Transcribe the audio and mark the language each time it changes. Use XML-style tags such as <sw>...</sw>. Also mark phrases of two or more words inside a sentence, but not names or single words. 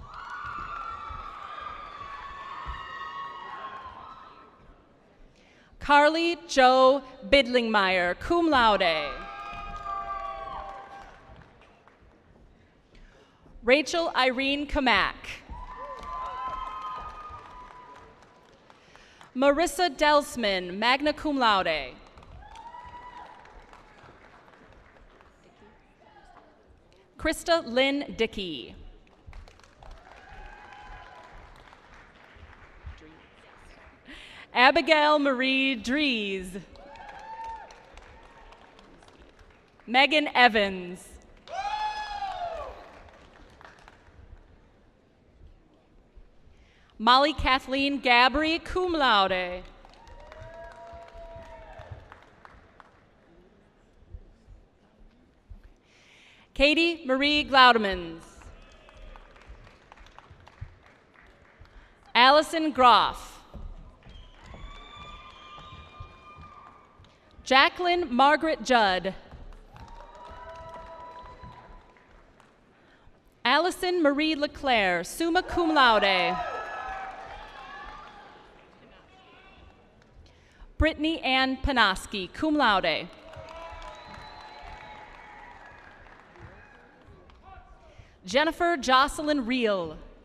<en>Carly Jo Bidlingmeyer,</en> <la>cum laude.</la> <en>Rachel Irene Kamak. Marissa Delsman,</en> <la>magna cum laude.</la> <en>Krista Lynn Dickey. Abigail Marie Dries. Megan Evans. Molly Kathleen Gabry,</en> <la>cum laude.</la> <en>Katie Marie Glaudemans. Allison Groff. Jacqueline Margaret Judd. Allison Marie Leclerc,</en> <la>summa cum laude.</la> <en>Brittany Ann Panoski,</en> <la>cum laude.</la> <en>Jennifer Jocelyn Reel.</en>